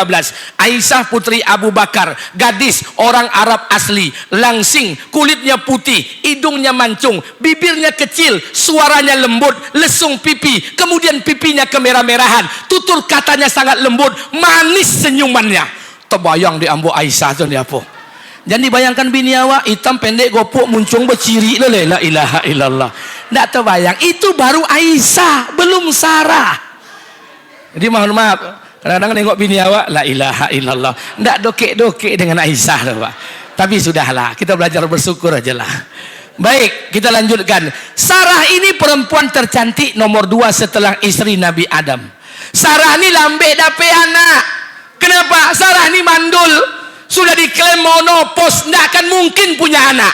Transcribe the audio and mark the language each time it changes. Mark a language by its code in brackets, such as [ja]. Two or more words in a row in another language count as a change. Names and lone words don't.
[id] Aisyah putri Abu Bakar, gadis orang Arab asli, langsing, kulitnya putih, hidungnya mancung, bibirnya kecil, suaranya lembut, lesung pipi, kemudian pipinya kemerah-merahan, tutur katanya sangat lembut, manis senyumannya. [min] Terbayang di ambo Aisyah tu ni apa? [id] Jangan dibayangkan bini awak hitam pendek gopok muncung berciri le [ar] لا إله إلا الله. [id] Tak terbayang, itu baru Aisyah, belum Sarah. Jadi mohon maaf, kadang-kadang tengok bini awak [ar] لا إله إلا الله, [id] tak dokek-dokek dengan Aisyah tu Pak. Tapi sudahlah, kita belajar bersyukur aja lah. Baik, kita lanjutkan. Sarah ini perempuan tercantik nomor 2 setelah istri Nabi Adam. [min] Sarah ini lambe dape anak. [id] Kenapa? Sarah ini mandul, sudah diklaim monopos, tidak akan mungkin punya anak.